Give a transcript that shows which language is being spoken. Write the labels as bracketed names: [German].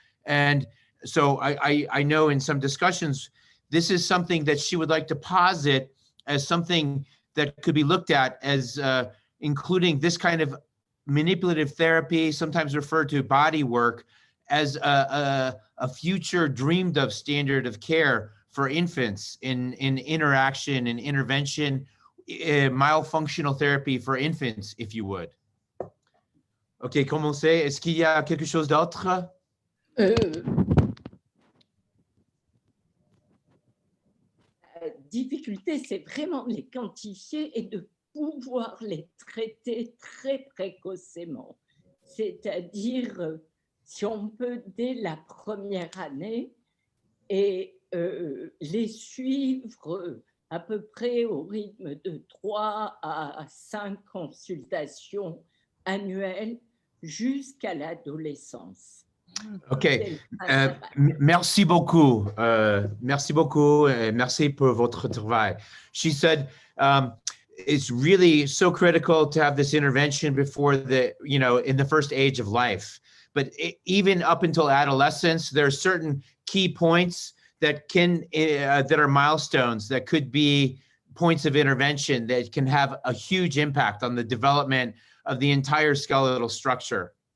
[English] And so I know in some discussions, this is something that she would like to posit as something that could be looked at as including this kind of manipulative therapy, sometimes referred to body work, as a future dreamed of standard of care for infants in interaction and intervention, myofunctional therapy for infants, if you would. [French] OK, commencez. Est-ce qu'il y a quelque chose d'autre? La difficulté, c'est vraiment de les quantifier et de pouvoir les traiter très précocement. C'est-à-dire, si on peut, dès la première année, et les suivre à peu près au rythme de 3 à 5 consultations annuelles jusqu'à l'adolescence. OK. Merci beaucoup. Merci beaucoup. Merci pour votre travail. [English] She said, it's really so critical to have this intervention before in the first age of life. But even up until adolescence, there are certain key points that are milestones that could be points of intervention that can have a huge impact on the development of the entire skeletal structure.